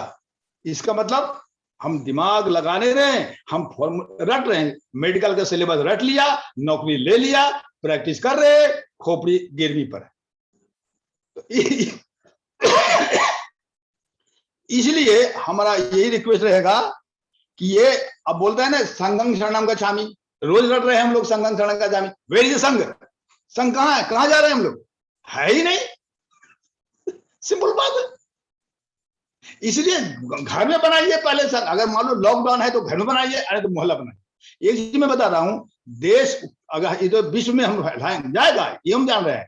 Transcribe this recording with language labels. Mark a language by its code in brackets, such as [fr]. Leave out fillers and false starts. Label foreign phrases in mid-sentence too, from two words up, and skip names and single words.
[hi] इसका मतलब हम दिमाग लगाने रहे, हम रट रहे हैं, मेडिकल का सिलेबस रट लिया, नौकरी ले लिया, प्रैक्टिस कर रहे, खोपड़ी गिरवी पर है। इसलिए हमारा यही रिक्वेस्ट रहेगा कि ये अब बोलते हैं ना [pi] संघं शरणं गच्छामि, [hi] रोज रट रहे हैं हम लोग [pi] संघं शरणं गच्छामि। [en] where is संघ? [hi] संघ कहाँ है? कहाँ जा रहे हैं हम लोग? है ही नहीं। सिंपल बात है। इसलिए घर में बनाइए पहले सर, अगर मान लो लॉकडाउन है तो घर में बनाइए, अरे तो मोहल्ला बनाइए। एक चीज मैं बता रहा हूं, देश अगर ये तो विश्व में हम जाएगा ये हम जान रहे हैं।